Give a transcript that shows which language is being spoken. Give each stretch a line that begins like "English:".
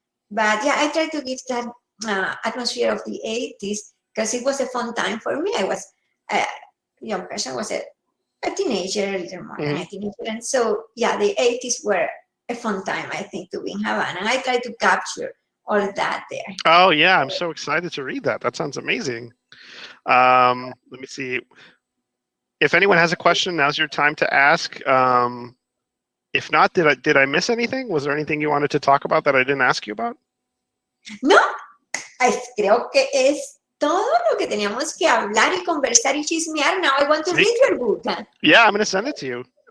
English: But yeah, I try to give that atmosphere of the 80s because it was a fun time for me. I was a young person, was a teenager, a little more than a teenager, and so yeah, the 80s were a fun time, I think, to be in Havana, and I try to capture all of that there. Oh yeah, I'm so excited to read that. That sounds amazing. Let me see. If anyone has a question, now's your time to ask. If not, did I miss anything? Was there anything you wanted to talk about that I didn't ask you about?
Spanish: No, creo que es todo lo que teníamos que hablar y conversar y chismear.
English: Now I want to read your book. Yeah, I'm going to send it to you.